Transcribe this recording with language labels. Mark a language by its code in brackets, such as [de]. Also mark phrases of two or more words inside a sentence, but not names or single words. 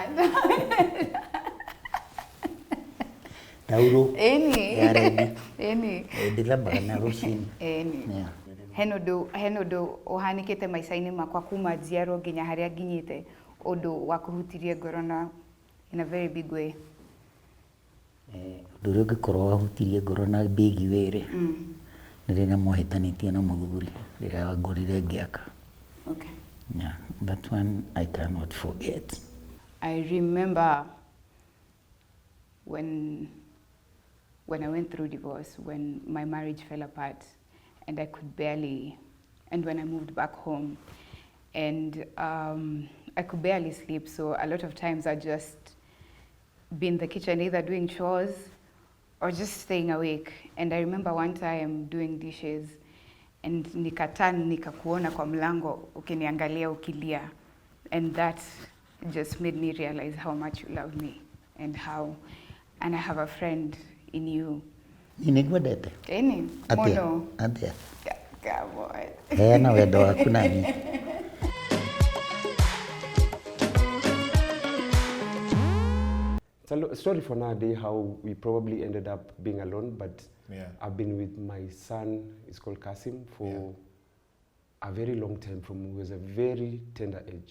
[ki] Tauro. Ĩni. Ndĩthambaga na rũcinĩ. Ĩni. Hena ũndũ ũhanĩkĩte maica-inĩ makwa kuma njiarwo nginya harĩa nginyĩte, ũndũ wa kũhutirie ngoro na [en] in a very big way. [ki] Ũndũ ũrĩa ũngĩkorwo wahutirie ngoro na [en] big way- [ki] rĩ, nĩ rĩrĩa mwahĩtanĩtie na mũthuri rĩrĩa wangũrire ngĩaka. [en] Okay. Yeah, that one I cannot forget. I remember when I went through divorce, when my marriage fell apart, and I could barely, and when I moved back home, and I could barely sleep. So a lot of times I just be in the kitchen either doing chores or just staying awake. And I remember one time doing dishes and [sw] nikakuona kwa mlango ukiniangalia ukilia, [en] and that just made me realize how much you love me and I have a friend in you. [ki] Nĩngwendete. Ĩni, mũno. Atĩa? [en] Come on. [ki] Heana wendo waku nani. [en] It's a story for nowadays how we probably ended up being alone, but I've been with my son, he's called Kasim, for a very long time, from he was a very tender age.